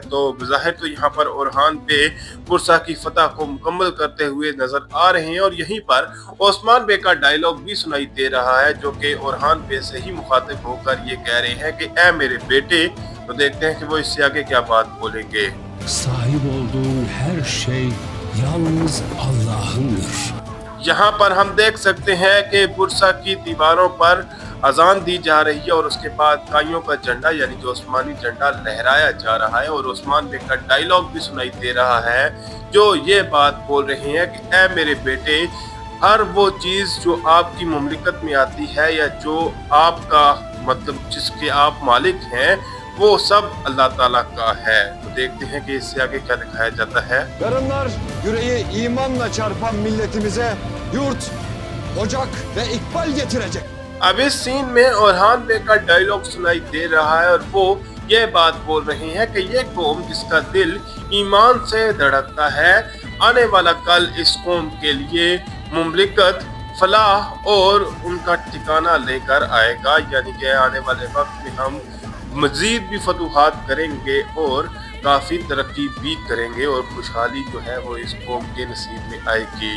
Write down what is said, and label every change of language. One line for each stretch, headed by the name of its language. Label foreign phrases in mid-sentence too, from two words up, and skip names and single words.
Urdu: تو ظاہر تو یہاں پر اورہان بے برصہ کی فتح کو مکمل کرتے ہوئے نظر آ رہے ہیں اور یہیں پر عثمان بے کا ڈائیلاگ بھی سنائی دے رہا ہے جو کہ اورہان بے سے ہی مخاطب ہو کر یہ کہہ رہے ہیں کہ اے میرے بیٹے. تو دیکھتے ہیں کہ وہ اس سے آگے کیا بات بولیں گے.
Turkish: Sahip olduğun her şey yalnız Allah'ındır.
Urdu: یہاں پر ہم دیکھ سکتے ہیں کہ برصہ کی دیواروں پر اذان دی جا رہی ہے اور اس کے بعد قائیوں کا جھنڈا یعنی کہ عثمانی جھنڈا لہرایا جا رہا ہے اور عثمان بے کا ڈائیلاگ بھی سنائی دے رہا ہے جو یہ بات بول رہے ہیں کہ اے میرے بیٹے، ہر وہ چیز جو آپ کی مملکت میں آتی ہے یا جو آپ کا مطلب جس کے آپ مالک ہیں وہ سب اللہ تعالیٰ کا ہے. تو دیکھتے ہیں کہ اس سے آگے کیا دکھایا جاتا ہے.
Turkish: Yarınlar yüreği imanla çarpan milletimize yurt, ocak ve ikbal getirecek.
Urdu: اب اس سین میں اورہان بے کا ڈائیلاگ سنائی دے رہا ہے اور وہ یہ بات بول رہے ہیں کہ یہ قوم جس کا دل ایمان سے دھڑکتا ہے، آنے والا کل اس قوم کے لیے مملکت، فلاح اور ان کا ٹھکانہ لے کر آئے گا، یعنی کہ آنے والے وقت میں ہم مزید بھی فتوحات کریں گے اور کافی ترقی بھی کریں گے اور خوشحالی جو ہے وہ اس قوم کے نصیب میں آئے گی.